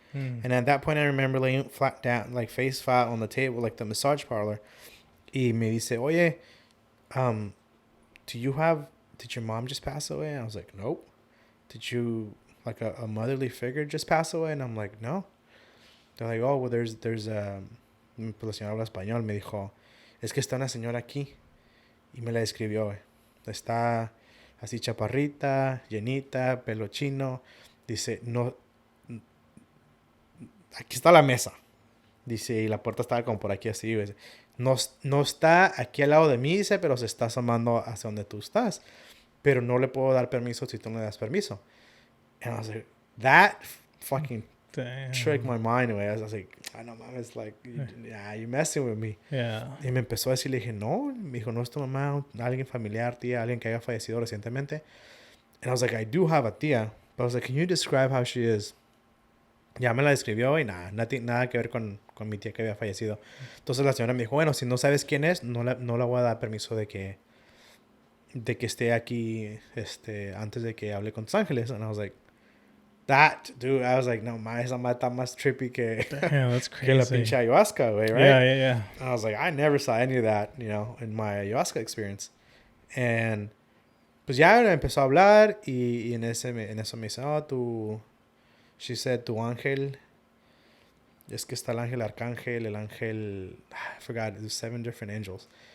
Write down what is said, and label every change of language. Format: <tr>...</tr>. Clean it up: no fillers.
<en>And at that point, I remember laying flat down, like face flat on the table, like the massage parlor.</en> <es>Y me dice, oye,</es> <en>did your mom just pass away? And I was like, nope. Did you, like a motherly figure just pass away? And I'm like, no. They're like, oh, well, there's</en> <es>pues la señora habla español. Me dijo, es que está una señora aquí. Y me la describió, güey. Está así chaparrita, llenita, pelo chino. Dice, no, aquí está la mesa. Dice, y la puerta estaba como por aquí así, güey. No está aquí al lado de mí, dice, pero se está asomando hacia donde tú estás. Pero no le puedo dar permiso si tú no le das permiso.</es> <en>And I was like, that fucking tricked my mind away. I was like, I know, mom, it's like, you're messing with me. Yeah.</en> <es>Y me empezó a decir, le dije, no. Me dijo, no es tu mamá, alguien familiar, tía, alguien que haya fallecido recientemente.</es> <en>And I was like, I do have a tía. But I was like, can you describe how she is?</en> <es>Ya me la describió y nada que ver con mi tía que había fallecido. Entonces la señora me dijo, bueno, si no sabes quién es, no le voy a dar permiso de que esté aquí antes de que hable con tus ángeles.</es> <en>And I was like, I was like, no,</en> <es>esa madre está más trippy que,</es> <en>that's crazy.</en> <es>Que la pinche ayahuasca, güey, right?</es> <en>Yeah. And I was like, I never saw any of that, in my ayahuasca experience.</en> <es>And pues ya empezó a hablar y en eso me dice,</es> <en>she said,</en> <es>tu ángel, es que está el ángel arcángel, el ángel,</es> <en>I forgot, there's 7 different angels.</en>